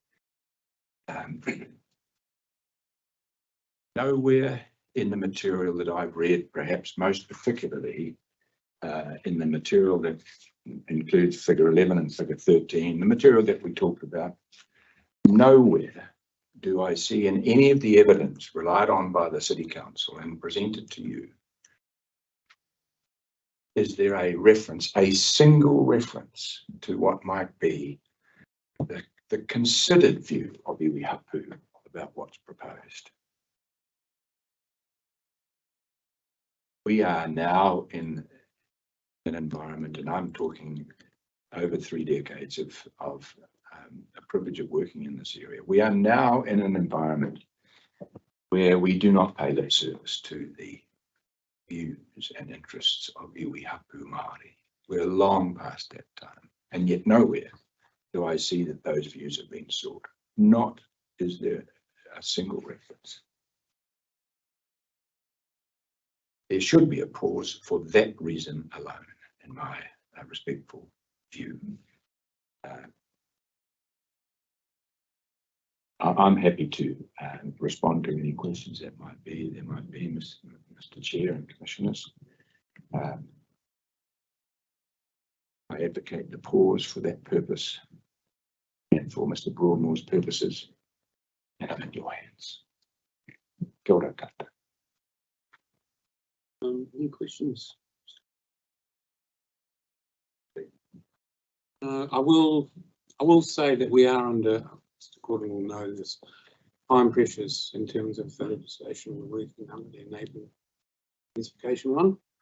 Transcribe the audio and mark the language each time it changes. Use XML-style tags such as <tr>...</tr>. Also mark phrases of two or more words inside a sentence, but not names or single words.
<en>Nowhere in the material that I've read, perhaps most particularly in the material that includes figure 11 and figure 13, the material that we talked about, nowhere do I see in any of the evidence relied on by the City Council and presented to you, is there a reference, a single reference to what might be the considered view of</en> <mi>iwi hapu</mi> <en>about what's proposed. We are now in an environment, and I'm talking over 3 decades of a privilege of working in this area. We are now in an environment where we do not pay lip service to the views and interests of</en> <mi>iwi hapu Māori.</mi> <en>We're long past that time, and yet nowhere do I see that those views have been sought. Not is there a single reference. There should be a pause for that reason alone, in my respectful view. I'm happy to respond to any questions that might be. There might be, Mr. Chair and Commissioners. I advocate the pause for that purpose and for Mr. Broadmore's purposes, and I'm in your hands.</en> <mi>Kia ora koutou.</mi> <en>Any questions? I will say that we are under, Mr. Gordon will know this, time pressures in terms of the legislation we're working under the enabling specification one.</en>